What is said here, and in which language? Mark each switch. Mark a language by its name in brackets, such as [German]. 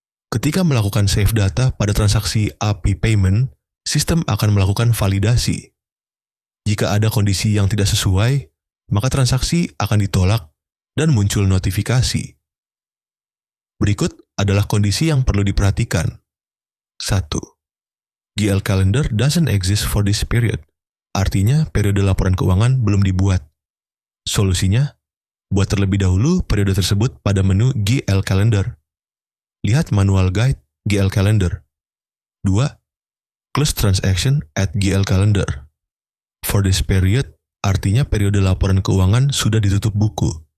[Indonesian] Ketika melakukan save data pada transaksi AP payment, sistem akan melakukan validasi. Jika ada kondisi yang tidak sesuai, maka transaksi akan ditolak dan muncul notifikasi. Berikut adalah kondisi yang perlu diperhatikan. 1. [English] GL Calendar doesn't exist for this period. [Indonesian] Artinya, periode laporan keuangan belum dibuat. Solusinya, buat terlebih dahulu periode tersebut pada menu GL Calendar. Lihat manual guide GL Calendar. 2. [English] Close transaction at GL Calendar. For this period, [Indonesian] artinya periode laporan keuangan sudah ditutup buku.